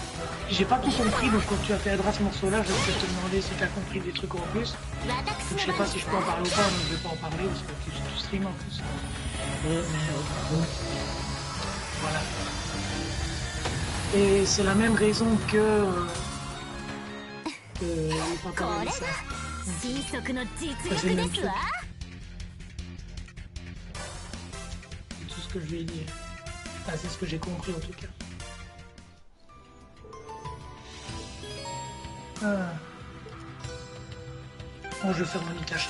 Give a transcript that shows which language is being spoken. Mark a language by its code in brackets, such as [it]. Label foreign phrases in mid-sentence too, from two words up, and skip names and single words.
[fr] J'ai pas tout compris, donc quand tu as fait ce morceau-là, je vais peut-être te demander si tu as compris des trucs en plus. Donc, je sais pas si je peux en parler ou pas, donc je vais pas en parler parce que tu stream en plus. Voilà. Et c'est la même raison que les pantalons de ça. [ja] 神速の実 [fr] C'est le [ja] 力 [fr] même [ja] です [fr] truc. [ja] わ [fr] C'est tout ce que je lui ai dit. Enfin, c'est ce que j'ai compris en tout cas. Ah. Bon, je vais faire mon Itacha.